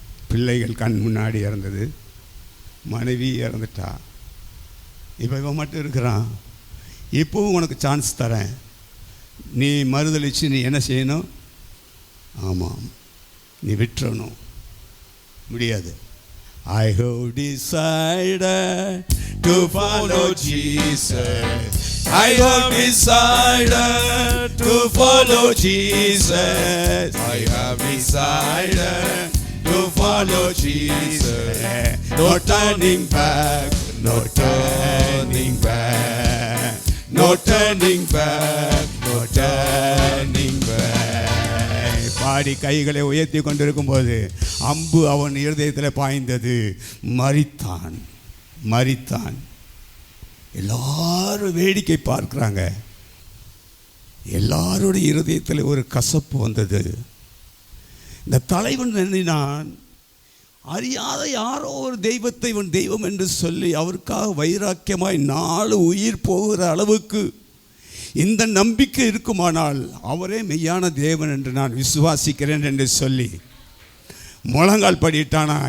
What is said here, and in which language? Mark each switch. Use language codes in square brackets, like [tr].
[ta] பிள்ளைகள் கண் முன்னாடி இறந்தது, மனைவி இறந்துட்டா. இப்போ இவன் மட்டும் இருக்கிறான். இப்போவும் உனக்கு சான்ஸ் தரேன், நீ மறுதளித்து நீ என்ன செய்யணும், ஆமாம் நீ விட்டுறணும். முடியாது. [en] I have decided to follow Jesus. I have decided to follow Jesus. I have decided to follow Jesus. No turning back, no turning back, no turning back, no turning back. [ta] பாடி கைகளை உயர்த்தி கொண்டிருக்கும் போது அம்பு அவன் இருதயத்தில் பாய்ந்தது. மரித்தான், மரித்தான். எல்லாரும் வேடிக்கை பார்க்குறாங்க. எல்லாருடைய இருதயத்தில் ஒரு கசப்பு வந்தது. இந்த தலைவன் எண்ணினான், அறியாத யாரோ ஒரு தெய்வத்தை இவன் தெய்வம் என்று சொல்லி அவருக்காக வைராக்கியமாய் 4 உயிர் போகிற அளவுக்கு இந்த நம்பிக்கை இருக்குமானால் அவரே மெய்யான தேவன் என்று நான் விசுவாசிக்கிறேன் என்று சொல்லி முழங்கால் படிட்டானா.